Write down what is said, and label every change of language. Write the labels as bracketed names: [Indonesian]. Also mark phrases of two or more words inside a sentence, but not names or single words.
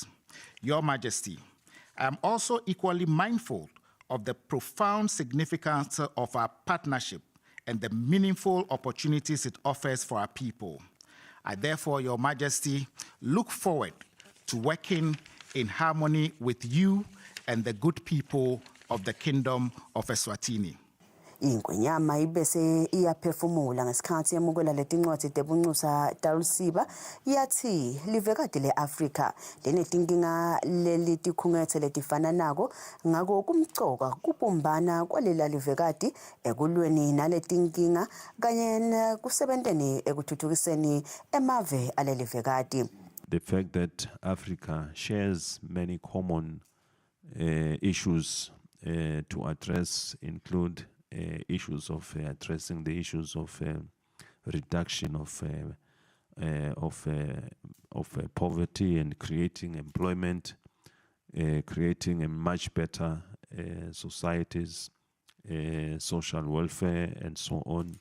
[English] Your Majesty, I am also equally mindful of the profound significance of our partnership and the meaningful opportunities it offers for our people. I therefore, Your Majesty, look forward to working in harmony with you and the good people of the Kingdom of Eswatini. [Swati] Ingwenyama ibese iyaphefumula ngesikhathi yemukela letincwadi tebunxusa taLusiba yathi livekati le-Afrika linetinkinga lelitikhungethe letifana nako ngako kumcoka kubumbana kwalela livekati ekulweni naletinkinga kanye nekusebenteni ekuthuthukiseni emave alelivekati. [English] The fact that Africa shares many common issues to address include issues of addressing the issues of reduction of poverty and creating employment, creating a much better societies, social welfare, and so on.